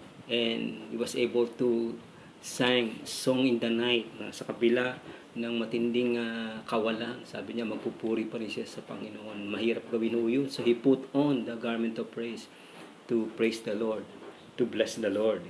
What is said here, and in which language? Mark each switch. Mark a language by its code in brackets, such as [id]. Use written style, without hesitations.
[en] And he was able to sing song in the night na sa kabila ng matinding kawalan. [tl] Sabi niya, magpupuri pa rin siya sa Panginoon. Mahirap gawin yun. [en] So he put on the garment of praise to praise the Lord, to bless the Lord.